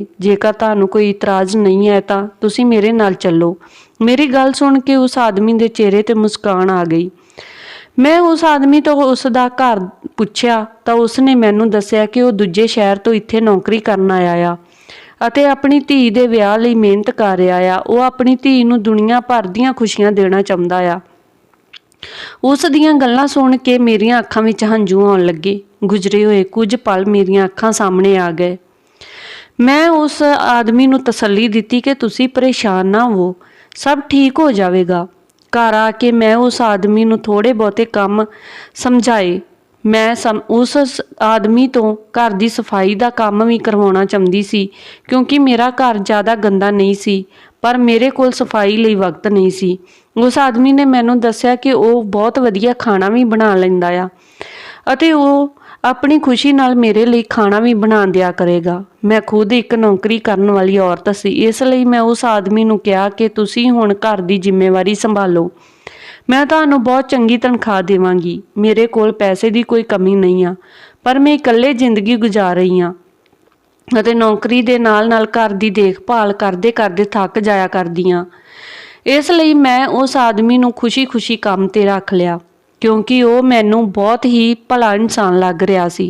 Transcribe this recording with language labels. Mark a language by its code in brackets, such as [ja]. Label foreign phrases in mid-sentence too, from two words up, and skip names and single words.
[pa] ਜੇਕਰ ਤੁਹਾਨੂੰ ਕੋਈ ਇਤਰਾਜ਼ ਨਹੀਂ ਹੈ ਤਾਂ ਤੁਸੀਂ ਮੇਰੇ ਨਾਲ ਚੱਲੋ। ਮੇਰੀ ਗੱਲ ਸੁਣ ਕੇ ਉਸ ਆਦਮੀ ਕੇ ਚਿਹਰੇ ਤੇ ਮੁਸਕਾਨ ਆ ਗਈ। ਮੈਂ ਉਸ ਆਦਮੀ ਤੋ ਉਸਦਾ ਘਰ ਪੁੱਛਿਆ ਤੋ ਉਸਨੇ ਮੈਨੂੰ ਦੱਸਿਆ ਕਿ ਵੋ ਦੂਜੇ ਸ਼ਹਿਰ ਤੋ ਇੱਥੇ ਨੌਕਰੀ ਕਰਨ ਆਇਆ ਆ ਅਤੇ ਅਪਨੀ ਧੀ ਦੇ ਵਿਆਹ ਲਈ ਮਿਹਨਤ ਕਰ ਰਿਹਾ ਆ। ਉਹ ਆਪਣੀ ਧੀ ਨੂੰ ਦੁਨੀਆ ਭਰ ਦੀਆਂ ਖੁਸ਼ੀਆਂ ਦੇਣਾ ਚਾਹੁੰਦਾ ਆ। ਉਸ ਦੀਆਂ ਗੱਲਾਂ ਸੁਣ ਕੇ ਮੇਰੀਆਂ ਅੱਖਾਂ ਵਿੱਚ ਹੰਝੂ ਆਉਣ ਲੱਗੇ। ਗੁਜ਼ਰੇ ਹੋਏ ਕੁਝ ਪਲ ਮੇਰੀਆਂ ਅੱਖਾਂ ਸਾਹਮਣੇ ਆ ਗਏ। ਮੈਂ ਉਸ ਆਦਮੀ ਨੂੰ ਤਸੱਲੀ ਦਿੱਤੀ ਕਿ ਤੁਸੀਂ ਪਰੇਸ਼ਾਨ ਨਾ ਹੋ, ਸਭ ਠੀਕ ਹੋ ਜਾਵੇਗਾ। ਘਰ ਆ ਕੇ ਮੈਂ ਉਸ ਆਦਮੀ ਨੂੰ ਥੋੜੇ ਬਹੁਤੇ ਕੰਮ ਸਮਝਾਏ। ਮੈਂ ਉਸ ਆਦਮੀ ਤੋ ਘਰ ਕੀ ਸਫ਼ਾਈ ਕਾ ਕੰਮ ਭੀ ਕਰਵਾਣਾ ਚਾਹਤੀ ਸੀ ਕਿਉਂਕਿ ਮੇਰਾ ਘਰ ਜ਼ਿਆਦਾ ਗੰਦਾ ਨਹੀਂ ਸੀ, ਪਰ ਮੇਰੇ ਕੋਲ ਸਫ਼ਾਈ ਲਈ ਵਕਤ ਨਹੀਂ ਸੀ। ਉਸ ਆਦਮੀ ਨੇ ਮੈਨੂੰ ਦੱਸਿਆ ਕਿ ਵੋ ਬਹੁਤ ਵਧੀਆ ਖਾਣਾ ਭੀ ਬਣਾ ਲੈਂਦਾ ਆ ਅਤੇ ਵੋ ਅਪਨੀ ਖੁਸ਼ੀ ਨਾਲ ਮੇਰੇ ਲਈ ਖਾਣਾ ਭੀ ਬਣਾ ਦਿਆ ਕਰੇਗਾ। ਮੈਂ ਖ਼ੁਦ ਏਕ ਨੌਕਰੀ ਕਰਨ ਵਾਲੀ ਔਰਤ ਸੀ, ਇਸਲਈ ਮੈਂ ਉਸ ਆਦਮੀ ਨੂੰ ਕਹਾ ਕਿ ਤੁਸੀਂ ਹੁਣ ਘਰ ਕੀ ਜ਼ਿੰਮੇਵਾਰੀ ਸੰਭਾਲੋ। ਮੈਂ ਤੁਹਾਨੂੰ ਬਹੁਤ ਚੰਗੀ ਤਨਖ਼ਾਹ ਦੇਵਾਂਗੀ। ਮੇਰੇ ਕੋਲ ਪੈਸੇ ਕੀ ਕੋਈ ਕਮੀ ਨਹੀਂ ਆ, ਪਰ ਮੈਂ ਇਕੱਲੇ ਜ਼ਿੰਦਗੀ ਗੁਜ਼ਾਰ ਰਹੀ ਹਾਂ ਅਤੇ ਨੌਕਰੀ ਦੇ ਨਾਲ ਨਾਲ ਘਰ ਕੀ ਦੇਖਭਾਲ ਕਰਦੇ ਕਰਦੇ ਥੱਕ ਜਾਇਆ ਕਰਦੀ ਹਾਂ। ਇਸਲਈ ਮੈਂ ਉਸ ਆਦਮੀ ਨੂੰ ਖੁਸ਼ੀ ਖੁਸ਼ੀ ਕੰਮ ਤੇ ਰੱਖ ਲਿਆ ਕਿਉਂਕਿ ਵੋ ਮੈਨੂੰ ਬਹੁਤ ਹੀ ਭਲਾ ਇਨਸਾਨ ਲੱਗ ਰਿਹਾ ਸੀ।